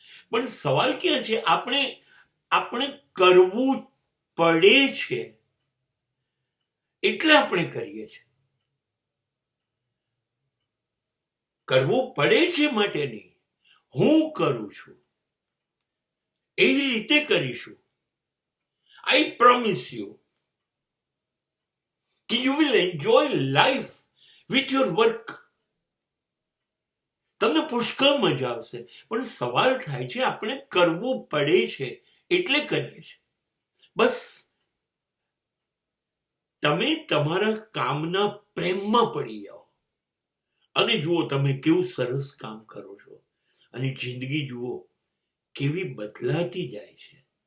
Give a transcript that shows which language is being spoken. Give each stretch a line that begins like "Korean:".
Gujarati: પણ સવાલ ક્યાં છે? આપણે કરવું પડે છે એટલે આપણે કરીએ છીએ. કરવું પડે છે માટે નહીં, હું કરું છું એવી રીતે કરીશું.
English: I promise you કે you will enjoy life with your work.
Gujarati: તમને પુષ્કળ મજા આવશે. પણ સવાલ થાય છે આપણે કરવું પડે છે એટલે કરીએ છીએ. બસ તમે તમારા કામના પ્રેમમાં પડી જાઓ અને જુઓ તમે કેવું સરસ કામ કરો છો અને જિંદગી જુઓ કેવી બદલાતી જાય છે.